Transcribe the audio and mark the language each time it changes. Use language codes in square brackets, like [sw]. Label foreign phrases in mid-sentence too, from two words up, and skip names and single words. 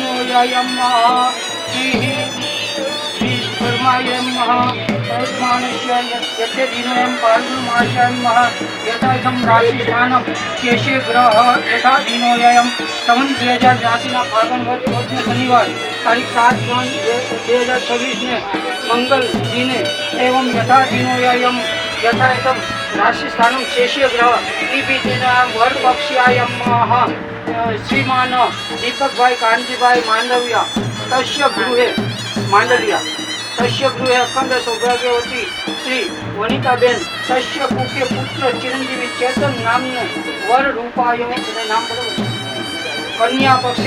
[sa] दिनोयायं श्री कर्माय तस्मानस्य यस्य दिनोयं पाल्गुनमासाय यथा इदं राशिस्थानं शेषे ग्रह यथा दिनोयायं संवत 2082 [gu] ના ફાગણ વદ શનિવાર તારીખ 7/1/2026 ને મંગલ દિને [sa] एवं यथा दिनोयायं यथा इदं राशिस्थानं शेषे ग्रह दिनां वर्ग पक्षायं श्रीमान दीपकभाई कांतिभाई मांडविया तस्य गृहे अखंड सौभाग्यवती श्री वनिताबेन तस्य कुखे पुत्र चिरंजीवी चेतन नामने वर रूपाय नाम कन्या पक्षे